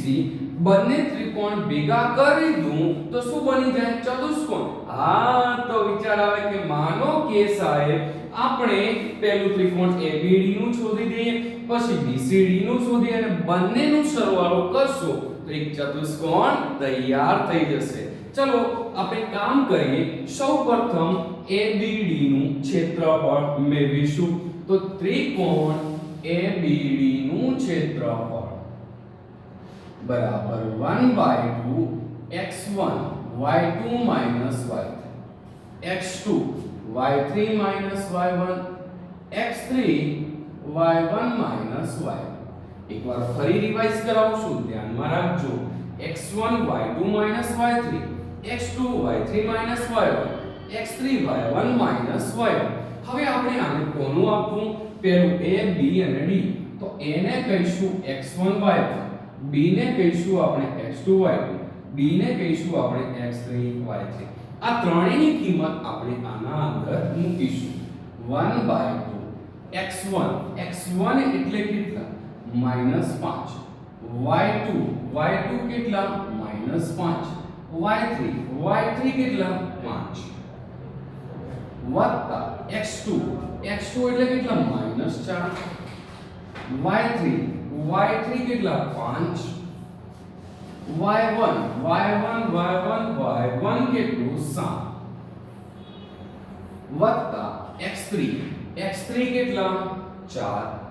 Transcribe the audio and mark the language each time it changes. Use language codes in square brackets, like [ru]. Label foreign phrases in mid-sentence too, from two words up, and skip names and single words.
[gu] બંને ત્રિકોણ ભેગા કરી દઉં તો શું બની જાય ચતુષ્કોણ હા તો વિચાર આવે કે માનો કે સાહેબ આપણે પહેલું ત્રિકોણ ABD નું શોધી દઈએ પછી BCD નું શોધીએ અને બંનેનો સરવાળો કરશો તો એક ચતુષ્કોણ તૈયાર થઈ જશે ચલો આપણે કામ કરીએ સૌપ્રથમ ABD નું ક્ષેત્રફળ મેળવીશું તો ત્રિકોણ ABD નું ક્ષેત્રફળ બરાબર 1/2 [en] x1 y2 minus y3 x2 y3 minus y1 x3 y1 minus y2 [gu] એકવાર ફરી રિવાઇઝ કરાવશું ધ્યાનમાં રાખજો [en] x1 y2 minus y3 x2 y3 minus y1 x3 y1 minus y2 [gu] હવે આપણે આને કોનું આપવું પહેલું a b અને d તો a ને કહીશું x1 y1 b ને કહીશું આપણે x2 y2 d ને કહીશું આપણે x3 y3 આ ત્રણેયની કિંમત આપણે આના અંદર મૂકીશું 1/2 x1 x1 એટલે કેટલા -5 y2 y2 કેટલા -5 y3 y3 કેટલા 5 વત્તા x2 x2 એટલે કેટલા -4 y3 y3 કેટલા 5 y1 કેટલું 7 વત્તા x3 કેટલા 4